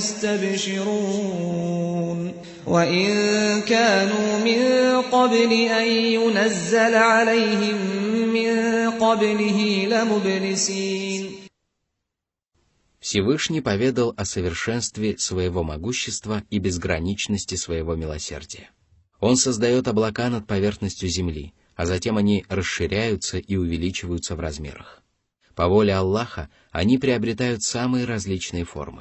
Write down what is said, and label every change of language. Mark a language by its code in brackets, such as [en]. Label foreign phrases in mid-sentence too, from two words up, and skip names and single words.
[ar] يستبشرون وإن كانوا من قبل أن ينزل عليهم من قبله لمبلسين. [ru] Всевышний поведал о совершенстве своего могущества и безграничности своего милосердия. Он создает облака над поверхностью земли, а затем они расширяются и увеличиваются в размерах. По воле Аллаха они приобретают самые различные формы.